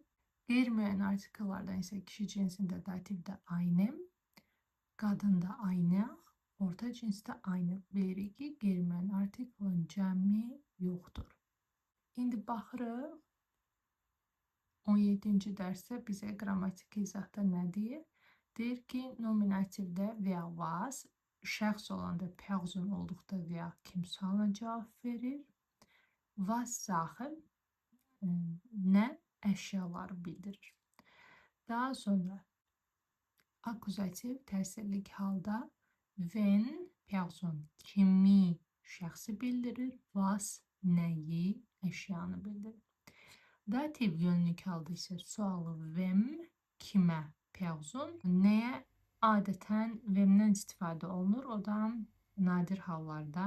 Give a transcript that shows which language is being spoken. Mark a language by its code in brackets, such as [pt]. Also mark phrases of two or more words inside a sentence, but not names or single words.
[az] Qeyri-müəyyən artikellardan isə kişi cinsində dativdə einem, qadında aynaq, orta cinsdə aynı. Bilirik ki, qeyri-müəyyən artikelin cəmi yoxdur. İndi baxırıq 17-ci dərsdə bizə qrammatik izahda nə deyir? Deyir ki, nominativdə [de] wer was, [az] şəxs olanda person olduqda wer kimsalına cavab verir. [de] Was Sachen, [az] nə əşyaları bildirir. Daha sonra akuzativ təsirlik halda [de] wenn person [az] kimi şəxsi bildirir, was nəyi, əşyanı bildirir. Dativ yönlük halda isə sualı wem, kimə, person, nəyə adətən wemdən istifadə olunur, o da nadir hallarda.